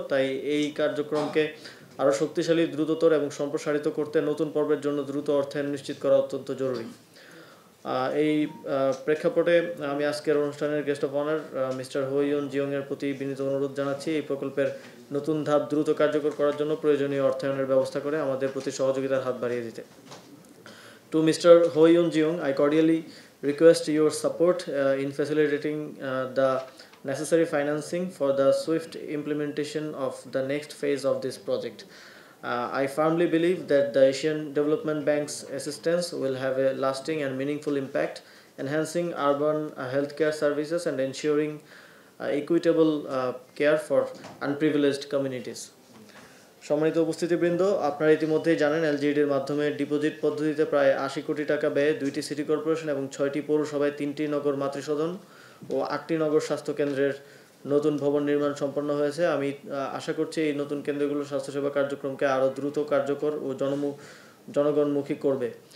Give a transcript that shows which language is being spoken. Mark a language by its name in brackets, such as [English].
[Bangla] তাই এই কার্যক্রমকে আরও শক্তিশালী, দ্রুততর এবং সম্প্রসারিত করতে নতুন পর্বের জন্য দ্রুত অর্থায়ন নিশ্চিত করা অত্যন্ত জরুরি। এই প্রেক্ষাপটে আমি আজকের অনুষ্ঠানের গেস্ট অফ অনার মিস্টার হোয়ন জিয়ংয়ের প্রতি বিনীত অনুরোধ জানাচ্ছি এই প্রকল্পের নতুন ধাপ দ্রুত কার্যকর করার জন্য প্রয়োজনীয় অর্থায়নের ব্যবস্থা করে আমাদের প্রতি সহযোগিতার হাত বাড়িয়ে দিতে। [English] To Mr. Hoyun Jeong, I cordially request your support in facilitating the necessary financing for the swift implementation of the next phase of this project. I firmly believe that the Asian Development Bank's assistance will have a lasting and meaningful impact, enhancing urban healthcare services and ensuring equitable care for unprivileged communities. [Bangla] সম্মানিত উপস্থিতিবৃন্দ, আপনারা ইতিমধ্যেই জানেন এলজিইডির মাধ্যমে deposit পদ্ধতিতে প্রায় 80 কোটি টাকা ব্যয়ে 2টি সিটি কর্পোরেশন এবং 6টি পৌরসভায় 3টি নগর মাতৃসদন ও 8টি নগর স্বাস্থ্যকেন্দ্রের নতুন ভবন নির্মাণ সম্পন্ন হয়েছে। আমি আশা করছি এই নতুন কেন্দ্রগুলো স্বাস্থ্যসেবা কার্যক্রমকে আরও দ্রুত, কার্যকর ও জনগণমুখী করবে।